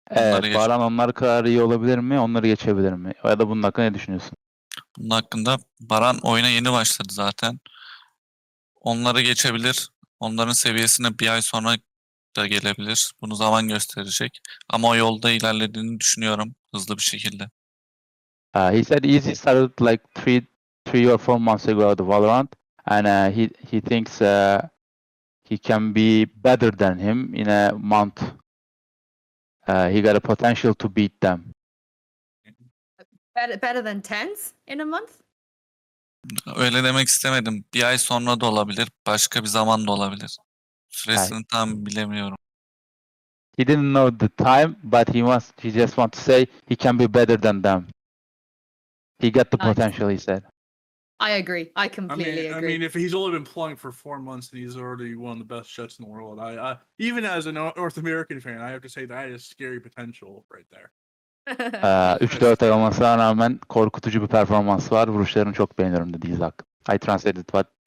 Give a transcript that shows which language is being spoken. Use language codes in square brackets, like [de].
[tr] Evet, Baran onlar kadar iyi olabilir mi? Onları geçebilir mi? Ya da bunun hakkında ne düşünüyorsun? Bunun hakkında Baran oyuna yeni başladı zaten. Onları geçebilir. Onların seviyesine bir ay sonra da gelebilir. Bunu zaman gösterecek. Ama o yolda ilerlediğini düşünüyorum hızlı bir şekilde. [en] He said Izzy started like three or 4 months ago at Valorant, and he thinks he can be better than him in a month. He got a potential to beat them. Better than Tens in a month? [tr] Öyle demek istemedim. Bir ay sonra da olabilir. Başka bir zaman da olabilir. Süresini tam bilemiyorum. [en] He didn't know the time, but he just wants to say he can be better than them. He got the Nice. potential, he said. I agree. I completely agree. I mean, if he's only been playing for 4 months and he's already one of the best Jetts in the world, I even as a North American fan, I have to say that is scary potential right there. [tr] 3-4 ay olmasına rağmen korkutucu bir performans var. Vuruşlarını çok beğeniyorum dedi İzak. [en] I translated what